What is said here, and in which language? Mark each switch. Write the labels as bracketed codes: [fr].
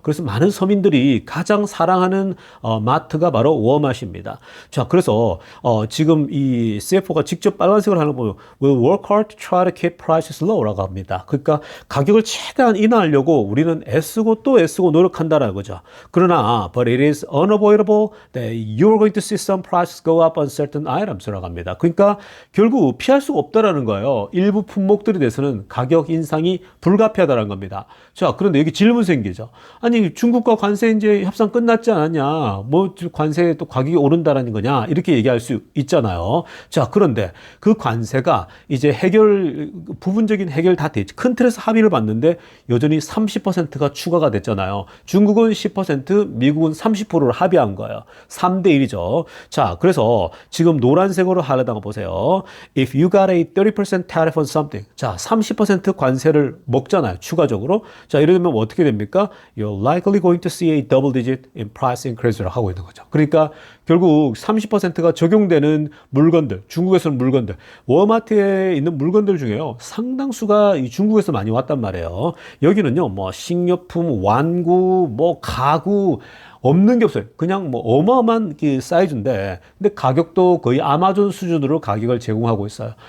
[ko] 그래서 많은 서민들이 가장 사랑하는 마트가 바로 워마트입니다. 자, 그래서 지금 이 CFO가 직접 빨간색으로 하나 보면 [en] We'll work hard to try to keep prices low [ko] 라고 합니다. 그러니까 가격을 최대한 인하하려고 우리는 애쓰고 또 애쓰고 노력한다라는 거죠. 그러나 [en] but it is unavoidable that you're going to see some prices go up on certain items [ko] 라고 합니다. 그러니까 결국 피할 수가 없다라는 거예요. 일부 품목들에 대해서는 가격 인상이 불가피하다는 겁니다. 자, 그런데 여기 질문 생기죠. 아니, 중국과 관세 이제 협상 끝났지 않았냐? 뭐 관세 또 가격이 오른다라는 거냐? 이렇게 얘기할 수 있잖아요. 자, 그런데 그 관세가 이제 부분적인 해결 다 됐지. 큰 틀에서 합의를 봤는데 여전히 30%가 추가가 됐잖아요. 중국은 10%, 미국은 30%를 합의한 거예요. 3대 1이죠. 자, 그래서 지금 노란색으로 하려다가 보세요. [en] If you got a 30% tariff on something. [ko] 자, 30% 관세를 먹잖아요. 추가적으로. 자, 이러면 어떻게 됩니까? [en] You're likely going to see a double digit in price increase [ko] 를 하고 있는 거죠. 그러니까 결국 30%가 적용되는 물건들, 중국에서는 물건들, 워마트에 있는 물건들 중에요. 상당수가 이 중국에서 많이 왔단 말이에요. 여기는요, 뭐 식료품, 완구, 뭐 가구, 없는 게 없어요. 그냥 뭐 어마어마한 그 사이즈인데, 근데 가격도 거의 아마존 수준으로 가격을 제공하고 있어요.